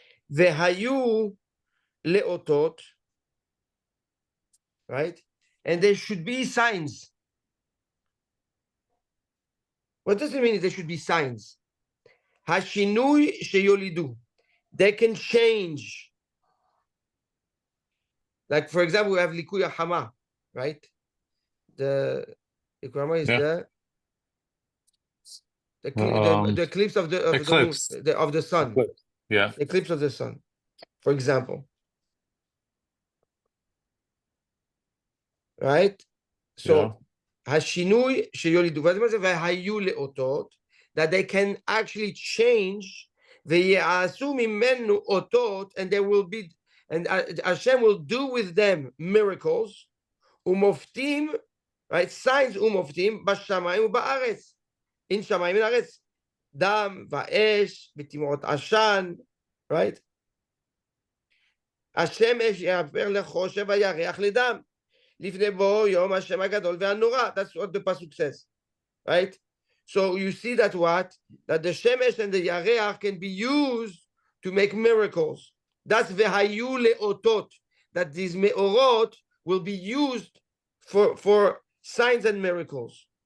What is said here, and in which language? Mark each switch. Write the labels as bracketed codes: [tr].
[he] והיו לאותות, right? [en] And there should be signs. What does it mean there should be signs? [he] השינוי שיולידו. [en] They can change. Like, for example, we have Likuya Hama, right? The Hama is the eclipse of the sun. Eclipse. Yeah. Eclipse of the sun, for example. Right? So, [he] השינוי שיולידו, והיו לאותות, [en] that they can actually change, [he] ויעשו ממנו אותות, [en] and there will be, and Hashem will do with them miracles, ומופתים, right? [he] Signs ומופתים, בשמיים ובארץ. In שמיים ובארץ. דם ואש, ותימרות עשן, right? השם אש יעבר לחושך וירח לדם. לפני בוא יום השם הגדול והנורא. [en] That's what the pasuk says, right? So you see that that the shemesh and the yareach can be used to make miracles. That's v'hayu leotot, that these meorot will be used for signs and miracles.